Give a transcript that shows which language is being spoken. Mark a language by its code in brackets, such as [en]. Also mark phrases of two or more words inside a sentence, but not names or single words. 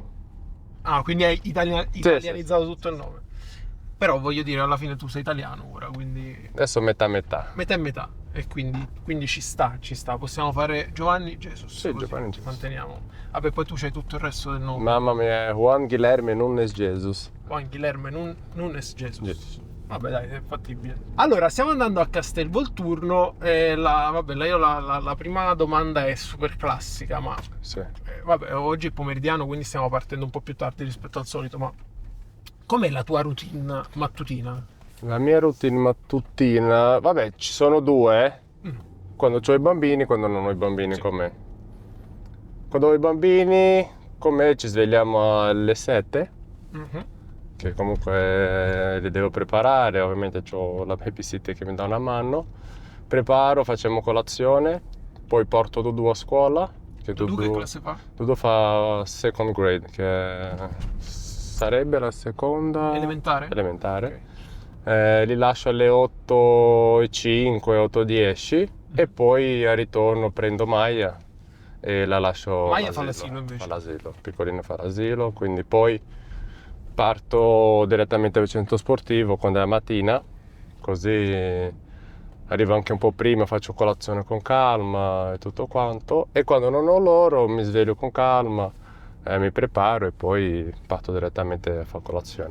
[it] quindi hai Sì, italianizzato tutto il nome. Però voglio dire, alla fine tu sei italiano ora, quindi Adesso metà a metà. metà e metà. E quindi ci sta. Possiamo fare Giovanni Jesus. Sì, così Giovanni Jesus. Manteniamo. Vabbè, poi tu c'hai tutto il resto del nome. Mamma mia, Juan Guilherme Nunes Jesus. Juan Guilherme Nunes Jesus. Jesus. Vabbè, dai, è fattibile. Allora, stiamo andando a Castelvolturno. La prima domanda è super classica, ma Sì. vabbè, oggi è pomeridiano, quindi stiamo partendo un po' più tardi rispetto al solito, ma com'è la tua routine mattutina? La mia routine mattutina, vabbè, ci sono due, quando ho i bambini e quando non ho i bambini Sì. con me. Quando ho i bambini con me ci svegliamo alle 7, Mhm. che comunque li devo preparare, ovviamente ho la babysitter che mi dà una mano. Preparo, facciamo colazione, poi porto Dudu a scuola. Che Tu che classe fa? Dudu fa [en] second grade, [it] che sarebbe la seconda... Elementare? Elementare. Li lascio alle 8:05, 8:10 e poi al ritorno prendo Maya e la lascio Maya fa all'asilo. l'asilo invece. Fa l'asilo, piccolina fa l'asilo, quindi poi parto direttamente al centro sportivo quando è la mattina, così arrivo anche un po' prima, faccio colazione con calma e tutto quanto, e quando non ho loro mi sveglio con calma, mi preparo e poi parto direttamente a fare colazione.